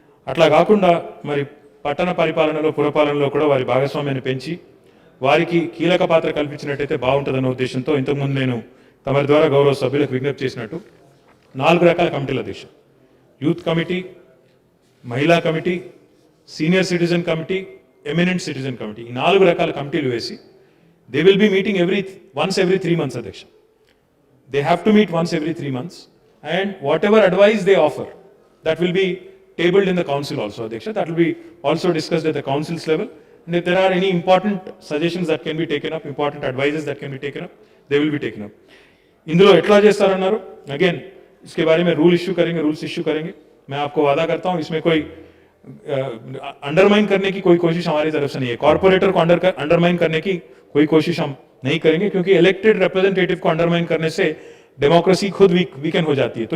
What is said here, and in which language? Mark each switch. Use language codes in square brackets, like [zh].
[te] అట్లా కాకుండా మరి పట్టణ పరిపాలనలో, పురపాలనలో కూడా వారి భాగస్వామ్యాన్ని పెంచి వారికి కీలక పాత్ర కల్పించినట్టయితే బాగుంటుందన్న ఉద్దేశంతో ఇంతకుముందు నేను తమరి ద్వారా గౌరవ సభ్యులకు విజ్ఞప్తి చేసినట్టు 4 రకాల కమిటీల అధ్యక్ష, యూత్ కమిటీ, మహిళా committee, senior citizen committee, eminent citizen committee, ఈ 4 రకాల కమిటీలు వేసి [en] they will be meeting once every 3 months [te] అధ్యక్ష. [en] They have to meet once every 3 months, and whatever advice they offer, that will be tabled in the council also, Adhyaksha. That will be also discussed at the council's level. And if there are any important suggestions that can be taken up, important advices that can be taken up, they will be taken up. [te] इंदुलो एट्ला चेस्तारन्नारू, [hi] again इसके बारे में rules issue करेंगे. मैं आपको वादा करता हूँ, इसमें कोई अंडरमाइन करने की कोई कोशिश हमारी तरफ से नहीं है. कॉर्पोरेटर को अंडरमाइन करने की कोई कोशिश हम नहीं करेंगे, क्योंकि इलेक्टेड रिप्रेजेंटेटिव को अंडरमाइन करने से डेमोक्रेसी खुद वीकन हो जाती है.